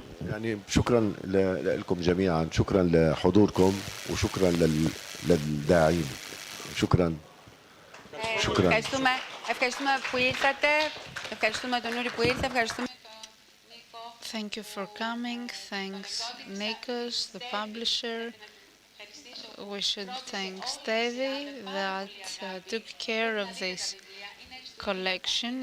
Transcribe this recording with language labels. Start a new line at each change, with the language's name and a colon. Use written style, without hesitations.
Arabic: يعني شكرا لكم جميعا، شكرا لحضوركم وشكرا للداعين. شكرا. شكرا.
Greek: Ευχαριστούμε που ήρθατε. Ευχαριστούμε τον Νούρη που ήρθε. Ευχαριστούμε τον Νίκο.
English: Thank you for coming. Thanks, Nikos, the publisher. We should thank Stevi that took care of this collection.